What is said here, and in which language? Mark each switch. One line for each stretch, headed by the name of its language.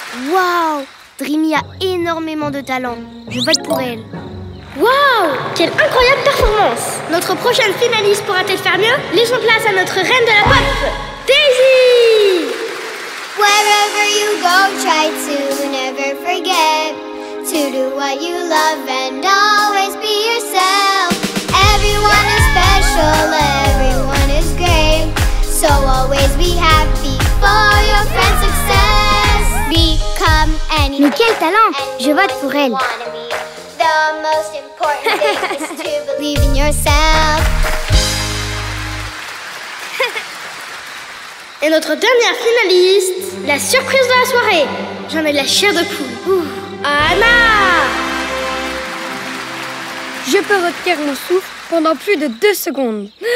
French: Waouh, Dreamy a énormément de talent. Je vote pour elle. Waouh! Quelle incroyable performance! Notre prochaine finaliste pourra-t-elle faire mieux? Laissons place à notre reine de la pop, Daisy!
English: Wherever you go, try to never forget to do what you love and always be yourself. Everyone is special, everyone is great. So always be happy for your friend's success. Become anyone.
French: Mais quel talent! Je vote pour elle.
English: The most important thing is to believe in yourself.
French: Et notre dernière finaliste, la surprise de la soirée. J'en ai de la chair de poule. Anna! Je peux retenir mon souffle pendant plus de 2 secondes.